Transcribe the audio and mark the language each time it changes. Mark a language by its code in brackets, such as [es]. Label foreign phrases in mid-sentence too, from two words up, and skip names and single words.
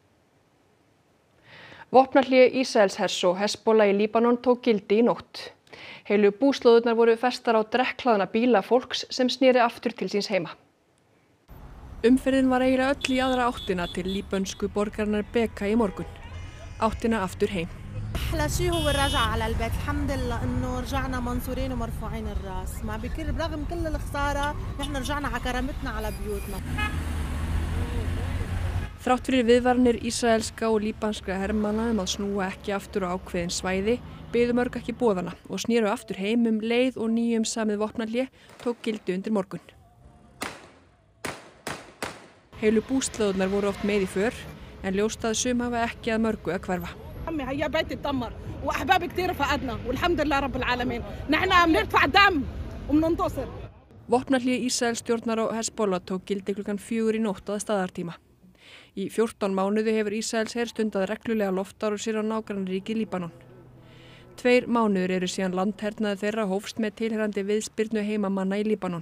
[is] Vopnahlé Ísraelshers og Hezbollah í Líbanon tók gildi í nótt. Heilu búslóðirnar voru festar á drekkhlaðna bíla fólks sem sneri aftur til síns heima. Umferðin var eiginlega öll í aðra áttina til líbönsku borgarinnar Beka í morgun. Áttina aftur heim. [ar] أحلى شيء هو الرجعة على البيت الحمد لله إنه رجعنا منصورين ومرفوعين الراس مع بكل برغم كل الخسارة نحن رجعنا على كرامتنا على بيوتنا. [is] Þrátt fyrir viðvaranir ísraelska og líbanskra hermanna að snúa ekki aftur á ákveðin svæði, biðu mörg ekki boðana og snéru aftur heim leið og nýjum samið vopnahlé tók gildi undir morgun. Heilu búslóðirnar voru oft með í för, en ljóst að sum hafa ekki að mörgu að hverfa. [ar] هي بيتي اتدمر واحبابي كثير فقدنا والحمد لله رب العالمين نحن بنرفع دم وبننتصر. [is] Vopnahlé Ísraelsstjórnar og Hezbollah tók gildi klukkan 4 í nótt að staðartíma. Í 14 mánuði hefur Ísraelsher stundað reglulega loftárásir á nágrannaríki Líbanon. 2 mánuðir eru síðan landhernaði þeirra hófst með tilheyrandi viðspyrnu heimamanna í Líbanon.